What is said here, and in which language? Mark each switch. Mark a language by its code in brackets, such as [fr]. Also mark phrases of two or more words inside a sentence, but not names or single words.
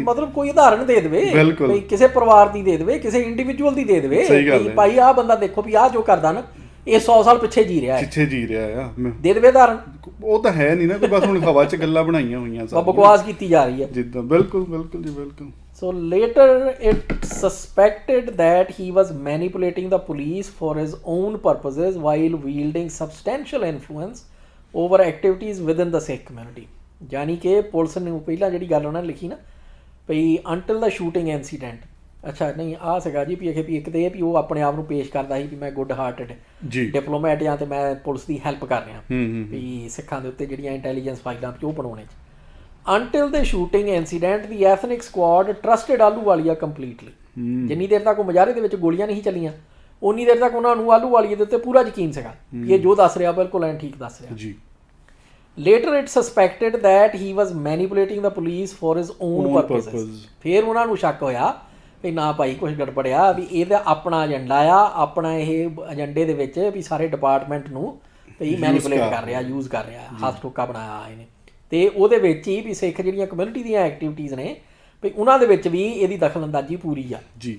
[pa] ਮਤਲਬ ਕੋਈ ਉਦਾਹਰਣ ਦੇ ਦੇਵੇ, ਕਿਸੇ ਪਰਿਵਾਰ ਦੀ ਦੇ ਦੇਵੇ, ਕਿਸੇ ਇੰਡੀਵਿਜੂਅਲ ਦੀ ਦੇ ਦੇਵੇ, ਭਾਈ ਆਹ ਬੰਦਾ ਦੇਖੋ ਵੀ ਆਹ ਜੋ ਕਰਦਾ ਨਾ ਇਹ 100 ਸਾਲ ਪਿੱਛੇ ਜੀ ਰਿਹਾ ਆ, ਦੇ ਦੇਵੇ ਉਦਾਹਰਨ। ਉਹ ਤਾਂ ਹੈ ਨਹੀਂ ਨਾ ਕੋਈ, ਬਸ ਹੁਣ ਹਵਾ 'ਚ ਗੱਲਾਂ ਬਣਾਈਆਂ ਹੋਈਆਂ, ਬਕਵਾਸ ਕੀਤੀ ਜਾ ਰਹੀ ਹੈ ਜਿੱਦਾਂ। ਬਿਲਕੁਲ ਜੀ, ਬਿਲਕੁਲ। [en] So later it suspected that he was manipulating the police for his own purposes while wielding substantial influence over activities within the Sikh community। [pa] ਯਾਨੀ ਕਿ ਪੁਲਿਸ ਨੂੰ ਪਹਿਲਾਂ ਜਿਹੜੀ ਗੱਲ ਉਹਨਾਂ ਨੇ ਲਿਖੀ ਨਾ ਭਈ [en] until the shooting incident, [pa] ਅੱਛਾ ਨਹੀਂ ਆਹ ਸੀਗਾ ਜੀ ਵੀ ਇੱਕ ਤੇ ਇਹ ਵੀ ਉਹ ਆਪਣੇ ਆਪ ਨੂੰ ਪੇਸ਼ ਕਰਦਾ ਸੀ ਵੀ ਮੈਂ [en] good hearted diplomat [pa] ਜਾਂ ਤੇ ਮੈਂ ਪੁਲਿਸ ਦੀ ਹੈਲਪ ਕਰ ਰਿਹਾ ਵੀ ਸਿੱਖਾਂ ਦੇ ਉੱਤੇ ਜਿਹੜੀਆਂ ਇੰਟੈਲੀਜੈਂਸ ਫਾਈਲਾਂ ਉਹ ਬਣਾਉਣੇ 'ਚ। [en] Until the shooting incident, the ethnic squad trusted ਆਹਲੂਵਾਲੀਆ completely। [pa] ਜਿੰਨੀ ਦੇਰ ਤੱਕ ਉਹ ਮੁਜ਼ਾਹਰੇ ਦੇ ਵਿੱਚ ਗੋਲੀਆਂ ਨਹੀਂ ਚੱਲੀਆਂ ਉਨੀ ਦੇਰ ਤੱਕ ਉਹਨਾਂ ਨੂੰ ਆਹਲੂਵਾਲੀਆ ਦੇ ਉੱਤੇ ਪੂਰਾ ਯਕੀਨ ਸੀਗਾ ਕਿ ਇਹ ਜੋ ਦੱਸ ਰਿਹਾ ਬਿਲਕੁਲ ਐਨ ਠੀਕ ਦੱਸ ਰਿਹਾ ਜੀ। [en] Later it suspected that he was manipulating the police for his own purposes। [pa] ਫਿਰ ਉਹਨਾਂ ਨੂੰ ਸ਼ੱਕ ਹੋਇਆ ਵੀ ਨਾ ਭਾਈ ਕੁਛ ਗੜਬੜਿਆ, ਵੀ ਇਹਦਾ ਆਪਣਾ ਏਜੰਡਾ ਆ, ਆਪਣਾ ਇਹ ਏਜੰਡੇ ਦੇ ਵਿੱਚ ਵੀ ਸਾਰੇ ਡਿਪਾਰਟਮੈਂਟ ਨੂੰ ਵੀ ਮੈਨੀਪੂਲੇਟ ਕਰ ਰਿਹਾ, ਯੂਜ਼ ਕਰ ਰਿਹਾ, ਹੱਥ ਠੋਕਾ ਬਣਾਇਆ ਇਹਨੇ। ਤੇ ਉਹਦੇ ਵਿੱਚ ਹੀ ਵੀ ਸਿੱਖ ਜਿਹੜੀਆਂ ਕਮਿਊਨਿਟੀ ਦੀਆਂ ਐਕਟੀਵਿਟੀਜ਼ ਨੇ ਵੀ ਉਹਨਾਂ ਦੇ ਵਿੱਚ ਵੀ ਇਹਦੀ ਦਖਲਅੰਦਾਜ਼ੀ ਪੂਰੀ ਆ ਜੀ।